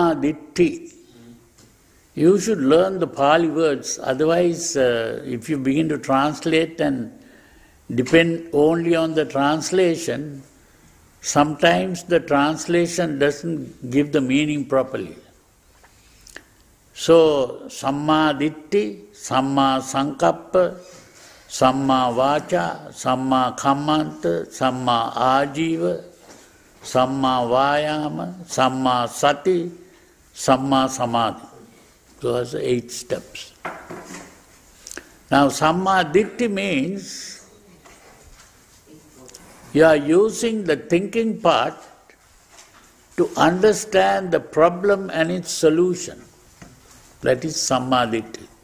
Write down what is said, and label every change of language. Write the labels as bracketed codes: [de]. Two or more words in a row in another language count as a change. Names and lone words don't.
[pi] Samma Ditti [en] You should learn the Pali words, otherwise if you begin to translate and depend only on the translation, sometimes the translation doesn't give the meaning properly. So, [pi] Samma Ditti, Samma Sankappa, Samma Vacha, Samma Kammanta, Samma Ajiva, Samma Vayama, Samma Sati, Samma Samadhi. [en] Those are 8 steps. Now, [pi] Samma Ditti [en] means you are using the thinking part to understand the problem and its solution. That is [pi] Samma Ditti.